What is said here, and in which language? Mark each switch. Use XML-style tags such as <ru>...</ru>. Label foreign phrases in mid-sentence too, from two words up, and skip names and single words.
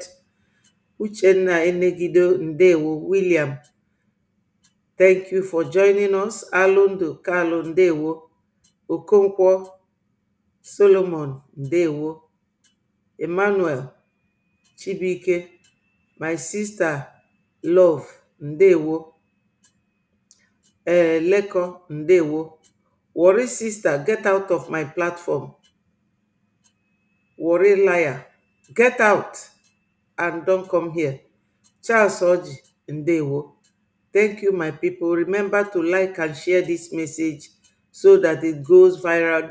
<en>Uchenna Enegido Ndewo William, thank you for joining us. Alondo Carlo Ndewo, Okonkwo Solomon Ndewo, Emmanuel Chibike, my sister Love Ndewo, Leko Ndewo, Worry sister, get out of my platform. Worry liar, get out and don't come here. Charles Oji Ndewo, thank you, my people. Remember to like and share this message so that it goes viral.</en>